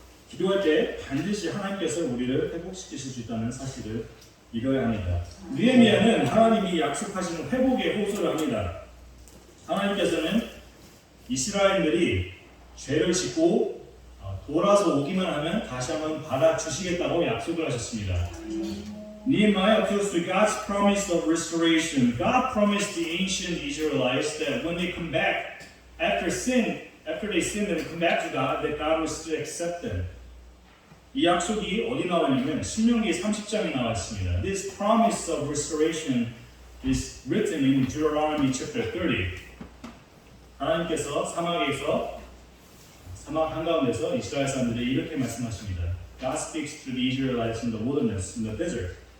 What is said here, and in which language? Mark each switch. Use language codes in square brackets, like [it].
[ko] 기도할 때 반드시 하나님께서 우리를 회복시키실 수 있다는 사실을 믿어야 합니다. 느헤미야는 하나님이 약속하시는 회복에 호소를 합니다. 하나님께서는 이스라엘들이 죄를 짓고 돌아서 오기만 하면 다시 한번 받아주시겠다고 약속을 하셨습니다. [en] Nehemiah appeals to God's promise of restoration. God promised the ancient Israelites that when they come back after they sin and come back to God, that God will still accept them. [ko] 이 약속이 어디 나오냐면 신명기 30장에 나와 있습니다. [en] This promise of restoration is written in Deuteronomy chapter 30. [ko] 하나님께서 사막 한가운데서 이스라엘 사람들이 이렇게 말씀하십니다. [en] God speaks to the Israelites in the wilderness, in the desert.